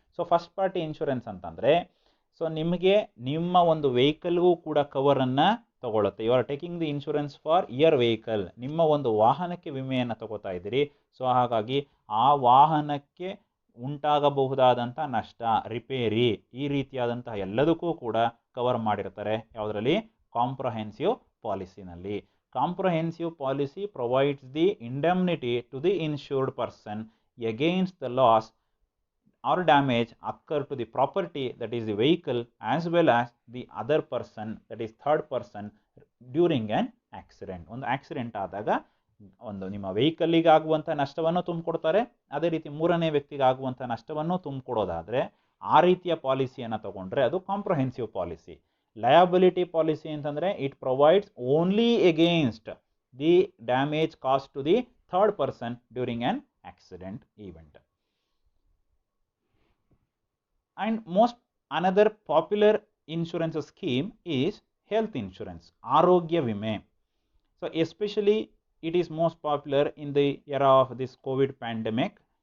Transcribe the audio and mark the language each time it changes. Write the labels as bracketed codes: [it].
[kn] So first party insurance ಅಂತಂದರೆ, so ನಿಮಗೆ ನಿಮ್ಮ ಒಂದು ವೆಹಿಕಲ್ಗೂ ಕೂಡ ಕವರನ್ನು ತಗೊಳುತ್ತೆ. [en] You are taking the insurance for your vehicle. [kn] ನಿಮ್ಮ ಒಂದು ವಾಹನಕ್ಕೆ ವಿಮೆಯನ್ನು ತಗೋತಾ ಇದ್ದೀರಿ. ಸೊ ಹಾಗಾಗಿ ಆ ವಾಹನಕ್ಕೆ ಉಂಟಾಗಬಹುದಾದಂಥ ನಷ್ಟ, ರಿಪೇರಿ, ಈ ರೀತಿಯಾದಂತಹ ಎಲ್ಲದಕ್ಕೂ ಕೂಡ ಕವರ್ ಮಾಡಿರ್ತಾರೆ. ಯಾವುದರಲ್ಲಿ? Comprehensive ಪಾಲಿಸಿನಲ್ಲಿ. [en] Comprehensive policy provides the indemnity to the insured person against the loss or damage occur to the property, that is the vehicle, as well as the other person, that is third person, during an accident. [kn] ಒಂದು accident ಆದಾಗ ಒಂದು ನಿಮ್ಮ ವೆಹಿಕಲ್ಲಿಗೆ ಆಗುವಂಥ ನಷ್ಟವನ್ನು ತುಂಬಿಕೊಡ್ತಾರೆ, ಅದೇ ರೀತಿ ಮೂರನೇ ವ್ಯಕ್ತಿಗೆ ಆಗುವಂಥ ನಷ್ಟವನ್ನು ತುಂಬಿಕೊಡೋದಾದರೆ ಆ ರೀತಿಯ ಪಾಲಿಸಿಯನ್ನು ತಗೊಂಡ್ರೆ ಅದು ಕಾಂಪ್ರಹೆನ್ಸಿವ್ ಪಾಲಿಸಿ. [en] Liability policy ಅಂತಂದರೆ it provides only against the damage cost to the third person during an accident event. And most another popular insurance scheme is health insurance, [kn] ಆರೋಗ್ಯ ವಿಮೆ. [en] So especially it is most popular in the era of this COVID pandemic.